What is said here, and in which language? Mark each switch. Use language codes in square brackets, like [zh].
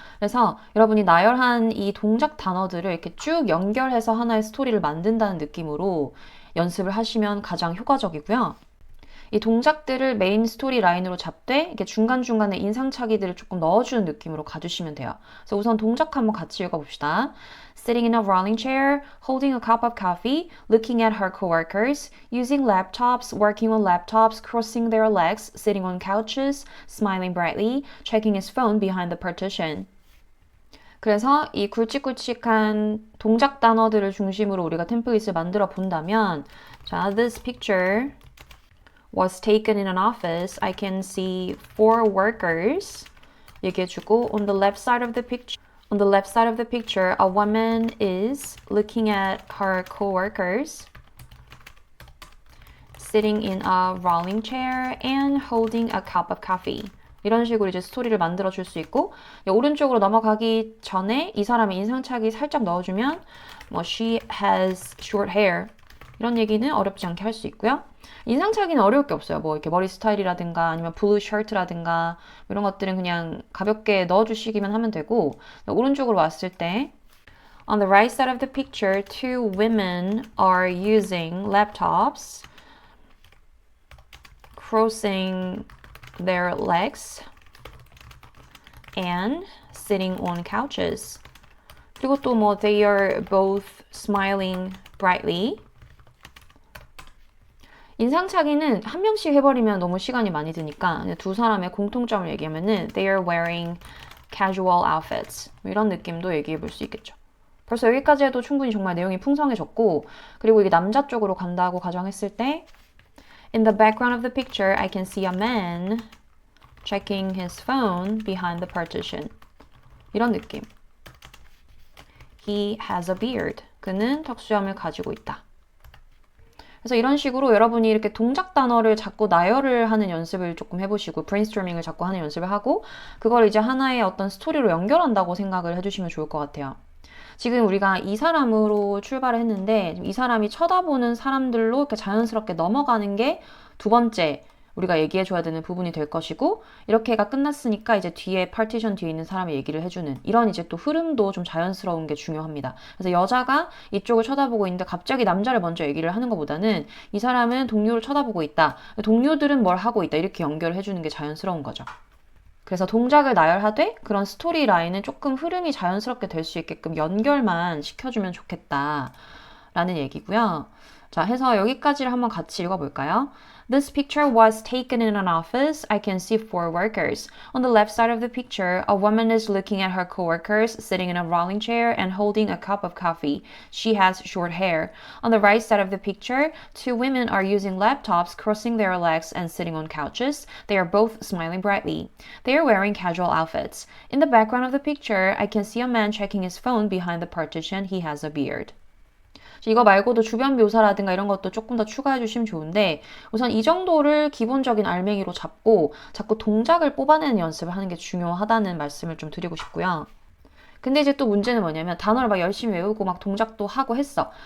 [ko] 그래서 여러분이 나열한 이 동작 단어들을 이렇게 쭉 연결해서 하나의 스토리를 만든다는 느낌으로 연습을 하시면 가장 효과적이고요. 이 동작들을 메인 스토리 라인으로 잡되 이렇게 중간중간에 인상착의들을 조금 넣어주는 느낌으로 가주시면 돼요. 그래서 우선 동작 한번 같이 읽어봅시다. [en] Sitting in a rolling chair, holding a cup of coffee, looking at her coworkers, using laptops, working on laptops, crossing their legs, sitting on couches, smiling brightly, checking his phone behind the partition. [ko] 그래서 이 굵직굵직한 동작 단어들을 중심으로 우리가 템플릿을 만들어 본다면 자, [en] this picture was taken in an office. I can see four workers. [ko] 얘기해주고 [en] on the left side of the picture. On the left side of the picture, a woman is looking at her coworkers, sitting in a rolling chair and holding a cup of coffee. [ko] 이런 식으로 이제 스토리를 만들어 줄 수 있고 오른쪽으로 넘어가기 전에 이 사람의 인상착의 살짝 넣어주면 뭐 [en] she has short hair [ko] 이런 얘기는 어렵지 않게 할 수 있고요. 인상착의는 어려울 게 없어요. 뭐 이렇게 머리 스타일이라든가 아니면 블루 셔츠라든가 이런 것들은 그냥 가볍게 넣어주시기만 하면 되고 오른쪽으로 왔을 때 [en] On the right side of the picture, two women are using laptops, crossing their legs and sitting on couches. [ko] 그리고 또 뭐 [en] they are both smiling brightly. [ko] 인상착의는 한 명씩 해버리면 너무 시간이 많이 드니까 두 사람의 공통점을 얘기하면은 [en] they are wearing casual outfits. [ko] 이런 느낌도 얘기해 볼 수 있겠죠. 벌써 여기까지 해도 충분히 정말 내용이 풍성해졌고, 그리고 이게 남자 쪽으로 간다고 가정했을 때 [en] In the background of the picture, I can see a man checking his phone behind the partition. [ko] 이런 느낌. [en] He has a beard. [ko] 그는 턱수염을 가지고 있다. 그래서 이런 식으로 여러분이 이렇게 동작 단어를 자꾸 나열을 하는 연습을 조금 해보시고 브레인스토밍을 자꾸 하는 연습을 하고 그걸 이제 하나의 어떤 스토리로 연결한다고 생각을 해주시면 좋을 것 같아요. 지금 우리가 이 사람으로 출발을 했는데 이 사람이 쳐다보는 사람들로 이렇게 자연스럽게 넘어가는 게 두 번째 우리가 얘기해줘야 되는 부분이 될 것이고 이렇게가 끝났으니까 이제 뒤에 파티션 뒤에 있는 사람의 얘기를 해주는 이런 이제 또 흐름도 좀 자연스러운 게 중요합니다. 그래서 여자가 이쪽을 쳐다보고 있는데 갑자기 남자를 먼저 얘기를 하는 것보다는 이 사람은 동료를 쳐다보고 있다. 동료들은 뭘 하고 있다. 이렇게 연결을 해주는 게 자연스러운 거죠. 그래서 동작을 나열하되 그런 스토리 라인은 조금 흐름이 자연스럽게 될 수 있게끔 연결만 시켜주면 좋겠다 라는 얘기고요. 자, 해서 여기까지를 한번 같이 읽어볼까요? [en] This picture was taken in an office. I can see 4 workers. On the left side of the picture, a woman is looking at her coworkers sitting in a rolling chair and holding a cup of coffee. She has short hair. On the right side of the picture, 2 women are using laptops, crossing their legs and sitting on couches. They are both smiling brightly. They are wearing casual outfits. In the background of the picture, I can see a man checking his phone behind the partition. He has a beard. [ko] 이거 말고도 주변 묘사라든가 이런 것도 조금 더 추가해 주시면 좋은데 우선 이 정도를 기본적인 알맹이로 잡고 자꾸 동작을 뽑아내는 연습을 하는 게 중요하다는 말씀을 좀 드리고 싶고요. 근데 이제 또 문제는 뭐냐면 단어를 막 열심히 외우고 막 동작도 하고 했어.